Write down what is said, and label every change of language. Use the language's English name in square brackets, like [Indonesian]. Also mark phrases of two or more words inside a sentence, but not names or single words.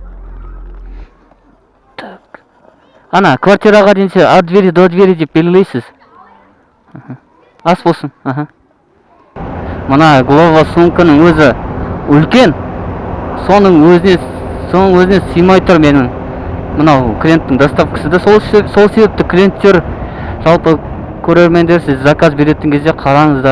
[Kazakh] Так. Ана, квартираға дейінше [Russian] от двери до двери [Kazakh] деп белгілейсіз. Ас болсын. Ага. Мына Глова сумканың өзі үлкен. Соның өзіне сыймай тұр менің. Мынау клиенттің доставкасы да сол себепті клиенттер, жалпы көрермендер, сіз заказ беретін кезде қараңыздар.